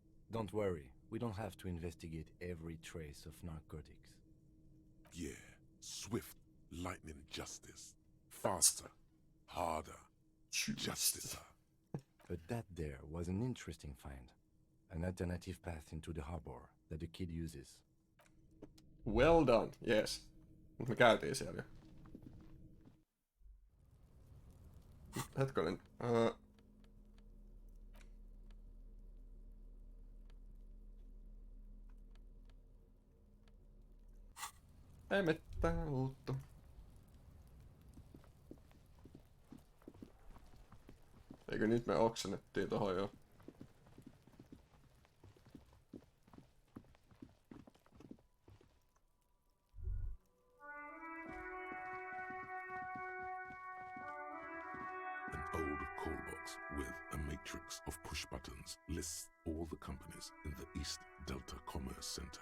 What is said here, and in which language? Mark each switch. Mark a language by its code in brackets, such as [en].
[en] Don't worry, we don't have to investigate every trace of narcotics. Yeah, swift, lightning justice. Faster, harder, justicer. But that there was an interesting find. An alternative path into the harbor that the kid uses. Well done, yes. [fi] Mut me käytiin siellä jo. Hetkonen. Ei mitään uutta. Eikö nyt me oksennettiin tohon jo? [en] An old call box with a matrix of push buttons lists all the companies in the East Delta Commerce Center.